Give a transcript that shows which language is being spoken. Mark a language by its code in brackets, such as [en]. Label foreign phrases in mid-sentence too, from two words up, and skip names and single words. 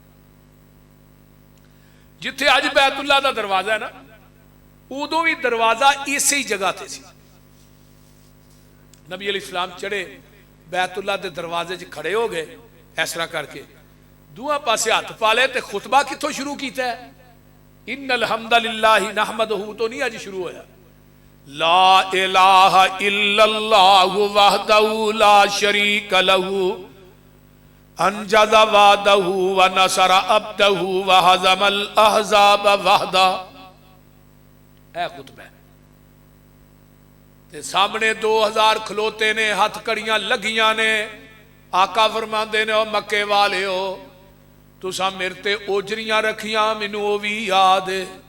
[pa] جتھے اج بیت اللہ دا دروازہ ہے نا، اودوں بھی دروازہ اس ہی جگہ تے سی. نبی علیہ السلام چڑھے بیت اللہ دے دروازے چ کھڑے ہو گئے اس طرح کرکے، دوآ پاسے ہاتھ پا لے، خطبہ کتھوں شروع کیا ہے? [ar] إن الحمد لله نحمده [pa] تو نہیں اج شروع ہویا. [ar] لا إله إلا الله وحده لا شريك له أنجز وعده ونصر عبده وهزم الأحزاب وحده. [pa] اے خطبہ تے سامنے 2000 کھلوتے نیں، ہتھ کڑیاں لگیاں نیں. آقا فرماندے نیں، او مکے والے ہو، تسا میرے تے اوجریاں رکھیاں، مینوں او بھی یاد ہے.